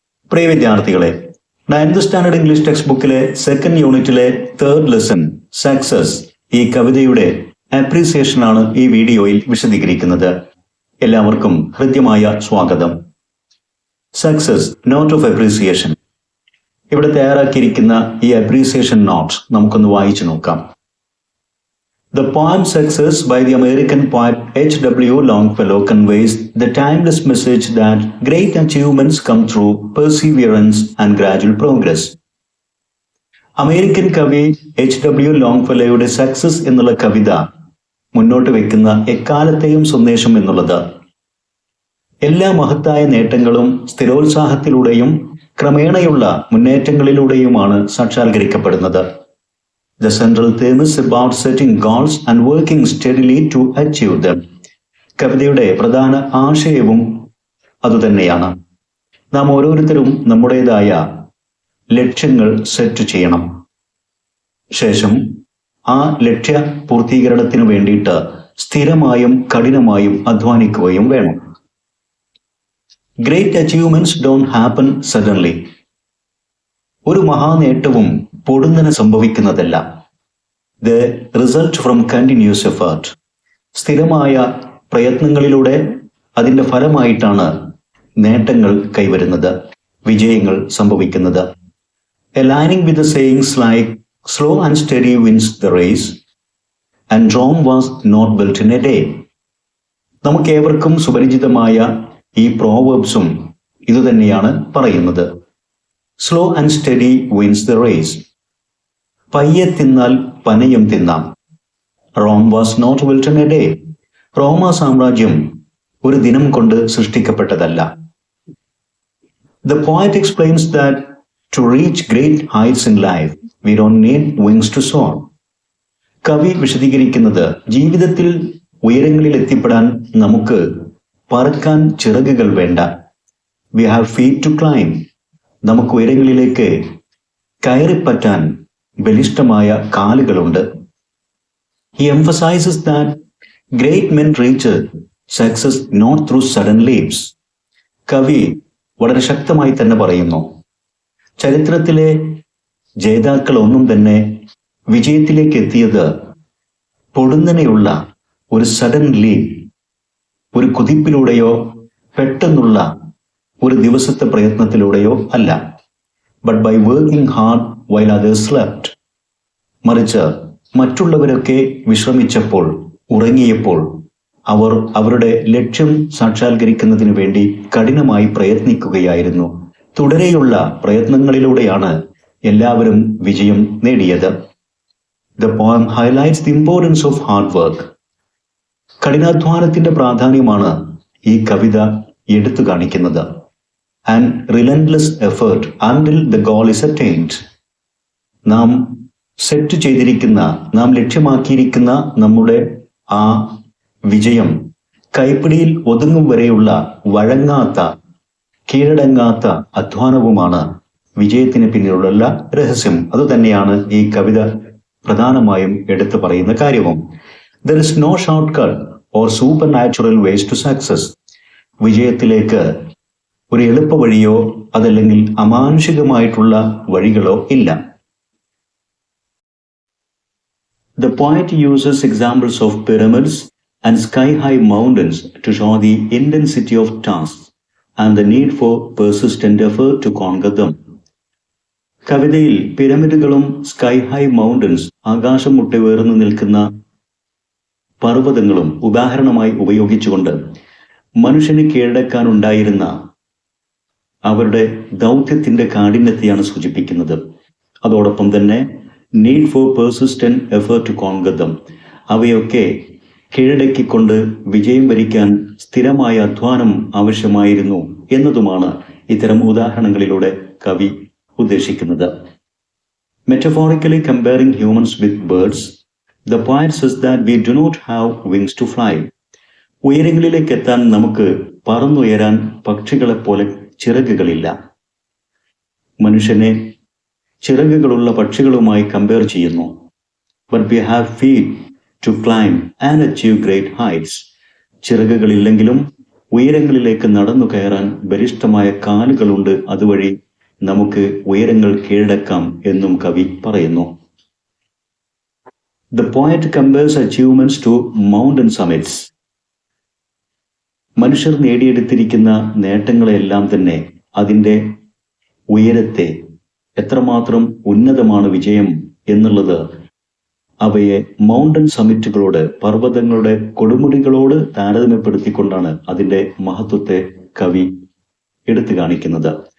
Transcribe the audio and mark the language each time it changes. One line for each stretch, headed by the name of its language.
Malayalam: പ്രിയ വിദ്യാർത്ഥികളെ, 9th standard English text ബുക്കിലെ second യൂണിറ്റിലെ തേർഡ് ലെസൺ സക്സസ് ഈ കവിതയുടെ അപ്രീസിയേഷൻ ആണ് ഈ വീഡിയോയിൽ വിശദീകരിക്കുന്നത്. എല്ലാവർക്കും ഹൃദ്യമായ സ്വാഗതം. Success not of appreciation. ഇവിടെ തയ്യാറാക്കിയിരിക്കുന്ന ഈ അപ്രീസിയേഷൻ നോട്ട് നമുക്കൊന്ന് വായിച്ചു നോക്കാം.
English: The poem Success by the American poet H.W. Longfellow conveys the timeless message that great achievements come through perseverance and gradual progress.
Malayalam: American കവി H.W. ലോങ്ഫെലോയുടെ സക്സസ് എന്നുള്ള കവിത മുന്നോട്ട് വെക്കുന്ന എക്കാലത്തെയും സന്ദേശം എന്നുള്ളത് എല്ലാ മഹത്തായ നേട്ടങ്ങളും സ്ഥിരോത്സാഹത്തിലൂടെയും ക്രമേണയുള്ള മുന്നേറ്റങ്ങളിലൂടെയുമാണ് സാക്ഷാത്കരിക്കപ്പെടുന്നത്.
English: The central theme is about setting goals and working steadily to achieve them.
Malayalam: കവിതയുടെ പ്രധാന ആശയവും അതുതന്നെയാണ്. നാം ഓരോരുത്തരും നമ്മുടേതായ ലക്ഷ്യങ്ങൾ സെറ്റ് ചെയ്യണം. ശേഷം ആ ലക്ഷ്യ പൂർത്തീകരണത്തിന് വേണ്ടിയിട്ട് സ്ഥിരമായും കഠിനമായും അധ്വാനിക്കുകയും വേണം.
English: Great achievements don't happen suddenly.
Malayalam: ഒരു മഹാനേട്ടവും പൊടുന്നനെ സംഭവിക്കുന്നതല്ല.
English: The result from continuous effort.
Malayalam: സ്ഥിരമായ പ്രയത്നങ്ങളിലൂടെ അതിൻ്റെ ഫലമായിട്ടാണ് നേട്ടങ്ങൾ കൈവരുന്നത്, വിജയങ്ങൾ സംഭവിക്കുന്നത്.
English: Aligning with the sayings like slow and steady wins the race and Rome was not built in a day.
Malayalam: നമുക്കേവർക്കും സുപരിചിതമായ ഈ പ്രോവേർബ്സും ഇതുതന്നെയാണ് പറയുന്നത്.
English: Slow and steady wins the race.
Malayalam: പയ്യെ തിന്നാൽ പനയും തിന്നാം.
English: Rome was not built in a day.
Malayalam: റോമ സാമ്രാജ്യം ഒരു ദിനം കൊണ്ട് സൃഷ്ടിക്കപ്പെട്ടതല്ല.
English: The poet explains that to reach great heights in life, we don't need wings to soar.
Malayalam: കവി വിശദീകരിക്കുന്നത് ജീവിതത്തിൽ ഉയരങ്ങളിൽ എത്തിപ്പെടാൻ നമുക്ക് പറക്കാൻ ചിറകുകൾ വേണ്ട.
English: We have feet to climb.
Malayalam: നമുക്ക് ഉയരങ്ങളിലേക്ക് കയറിപ്പറ്റാൻ ബലിഷ്ഠമായ കാലുകളുണ്ട്.
English: He emphasizes that great men reach success not through sudden leaps.
Malayalam: കവി വളരെ ശക്തമായി തന്നെ പറയുന്നു, ചരിത്രത്തിലെ ജേതാക്കൾ ഒന്നും തന്നെ വിജയത്തിലേക്ക് എത്തിയത് പൊടുന്നനെയുള്ള ഒരു
English: sudden leap,
Malayalam: ഒരു കുതിപ്പിലൂടെയോ പെട്ടെന്നുള്ള ഒരു ദിവസത്തെ പ്രയത്നത്തിലൂടെയോ അല്ല.
English: But by working hard while others slept.
Malayalam: മറിച്ച് മറ്റുള്ളവരൊക്കെ വിശ്രമിച്ചപ്പോൾ, ഉറങ്ങിയപ്പോൾ അവർ അവരുടെ ലക്ഷ്യം സാക്ഷാത്കരിക്കുന്നതിന് വേണ്ടി കഠിനമായി പ്രയത്നിക്കുകയായിരുന്നു. തുടരെയുള്ള പ്രയത്നങ്ങളിലൂടെയാണ് എല്ലാവരും വിജയം നേടിയത്.
English: The poem highlights the importance of hard work.
Malayalam: കഠിനാധ്വാനത്തിന്റെ പ്രാധാന്യമാണ് ഈ കവിത എടുത്തു കാണിക്കുന്നത്.
English: And relentless effort until the goal is attained.
Malayalam: നാം സെറ്റ് ചെയ്തിരിക്കുന്ന, നാം ലക്ഷ്യമാക്കിയിരിക്കുന്ന നമ്മുടെ ആ വിജയം കൈപ്പിടിയിൽ ഒതുങ്ങും വരെയുള്ള വഴങ്ങാത്ത, കീഴടങ്ങാത്ത അധ്വാനവുമാണ് വിജയത്തിന് പിന്നിലുള്ള രഹസ്യം. അതുതന്നെയാണ് ഈ കവിത പ്രധാനമായും എടുത്തു പറയുന്ന കാര്യവും.
English: There is no shortcut or supernatural ways to success.
Malayalam: വിജയത്തിലേക്ക് ഒരു എളുപ്പ വഴിയോ അതല്ലെങ്കിൽ അമാനുഷികമായിട്ടുള്ള വഴികളോ ഇല്ല.
English: The poet uses examples of pyramids and sky-high mountains to show the intensity of tasks and the need for persistent effort to conquer them.
Malayalam: കവിതയിൽ പിരമിഡുകളും
English: sky high mountains,
Malayalam: ആകാശം മുട്ടെ ഉയർന്നു നിൽക്കുന്ന പർവ്വതങ്ങളും ഉദാഹരണമായി ഉപയോഗിച്ചുകൊണ്ട് മനുഷ്യന് കീഴടക്കാനുണ്ടായിരുന്ന അവരുടെ ദൗത്യത്തിന്റെ കാഠിന്യത്തെയാണ് സൂചിപ്പിക്കുന്നത്. അതോടൊപ്പം തന്നെ
English: need for persistent effort to conquer them,
Malayalam: അവയൊക്കെ കീഴടക്കിക്കൊണ്ട് വിജയം വരിക്കാൻ സ്ഥിരമായ അധ്വാനം ആവശ്യമായിരുന്നു എന്നതുമാണ് ഇത്തരം ഉദാഹരണങ്ങളിലൂടെ കവി ഉദ്ദേശിക്കുന്നത്.
English: Metaphorically comparing humans with birds, the poet says that we do not have wings to fly.
Malayalam: ഉയരങ്ങളിലേക്ക് എത്താൻ നമുക്ക് പറന്നുയരാൻ പക്ഷികളെപ്പോലെ ചിറകുകളില്ല. മനുഷ്യനെ ചിറകുകളുള്ള പക്ഷികളുമായി കമ്പയർ ചെയ്യുന്നു.
English: But we have feet to climb and achieve great heights.
Malayalam: ചിറകുകളില്ലെങ്കിലും ഉയരങ്ങളിലേക്ക് നടന്നു കയറാൻ ബലിഷ്ഠമായ കാലുകളുണ്ട്, അതുവഴി നമുക്ക് ഉയരങ്ങൾ കീഴടക്കാം എന്നും കവി പറയുന്നു.
English: The poet compares achievements to mountain summits.
Malayalam: മനുഷ്യർ നേടിയെടുത്തിരിക്കുന്ന നേട്ടങ്ങളെല്ലാം തന്നെ, അതിൻ്റെ ഉയരത്തെ, എത്രമാത്രം ഉന്നതമാണ് വിജയം എന്നുള്ളത്, അവയെ
English: mountain സമ്മിറ്റുകളോട്,
Malayalam: പർവ്വതങ്ങളുടെ കൊടുമുടികളോട് താരതമ്യപ്പെടുത്തിക്കൊണ്ടാണ് അതിൻ്റെ മഹത്വത്തെ കവി എടുത്തു കാണിക്കുന്നത്.